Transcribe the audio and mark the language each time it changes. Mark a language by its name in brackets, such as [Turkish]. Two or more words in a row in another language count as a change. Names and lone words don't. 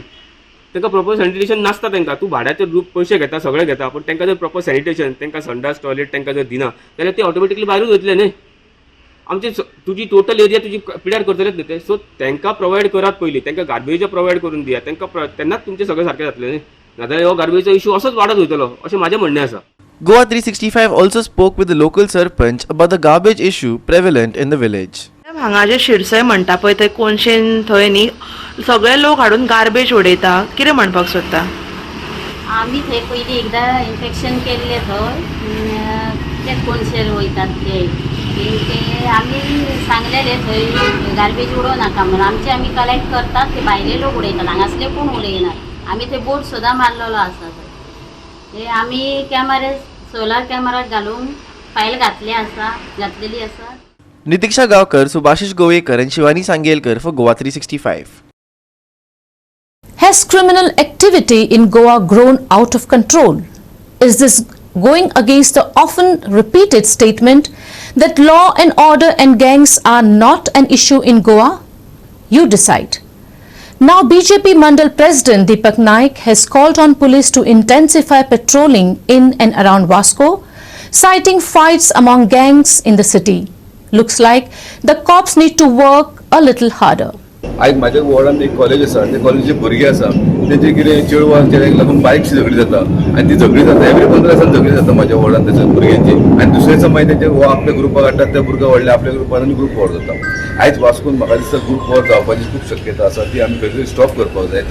[Konkani] तांकां [English] proper sanitation [Konkani] नासता तांकां. तूं भाड्याचे पयशे घेता, सगळे घेता, पण तांकां जर [English] proper sanitation, [Konkani] तांकां संडास टॉयलेट तांकां जर दिना जाल्यार ते ऑटोमॅटिकली भायरूच वयतले न्हय. आमची तुजी [English] total area [Konkani] तुजी पिड्यार करतलेच न्ही ते. सो तांकां प्रोवायड करात पयलीं, तांकां गार्बेज प्रोवायड करून दियात, तांकां तेन्नाच तुमचें सगळें सारकें जातलें न्ही. नाजाल्यार हो गार्बेजचो इशू असोच वाडत वयतलो अशें म्हाजें म्हणणें आसा. [English] Goa365 also spoke with the local sarpanch about the garbage issue prevalent in the village. [Konkani] हांगा जे शिरसय म्हणटा पळय थंय कोनशेन थंय न्ही सगळे लोक हाडून गार्बेज उडयता कितें म्हणपाक सोदता? आमी थंय पयलीं एकदां इन्फेक्शन केल्लें थंय ते कोनशेर वयतात ते आमी सांगलेलें थंय गार्बेज उडोव नाका म्हणून आमी कलेक्ट करतात ते भायले लोक उडयतात हांगासले कोण उडयनात आमी ते बोर्ड सुद्दां मारलेलो आसा थंय ते आमी कॅमेरा [English] solar camera [Konkani] घालून फायल घातलेली आसा. [English] नितीक्षा गावकर, सुभाषिश गोवेकर and शिवानी सांगेलकर for Goa365. Has criminal activity in Goa grown out of control? Is this going against the often repeated statement that law and order and gangs are not an issue in Goa? You decide. Now BJP Mandal President Deepak Naik has called on police to intensify patrolling in and around Vasco, citing fights among gangs in the city. Looks like the cops need to work a little harder. [Konkani] आज माझ्या वॉर्डान एक कॉलेज आसा त्या कॉलेजीचे भुरगे आसा तेजे कितें चेडवां चेड्याक लागून बायकची झगडी जाता आनी ती झगडी जाता एवरी 15 दिसांनी झगडी जाता माझ्या वॉर्डान त्याच्या भुरग्यांची आनी दुसरे दिसा मागीर तेचे हो आपल्या ग्रुपाक हाडटात त्या भुरगे व्हडले आपल्या ग्रुपान आनी [English] group war [Konkani] जाता. आयज वास्कोन म्हाका दिसता [English] group war [Konkani] जावपाची खूब शक्यता आसा ती आमी खंय तरी स्टॉप करपाक जाय.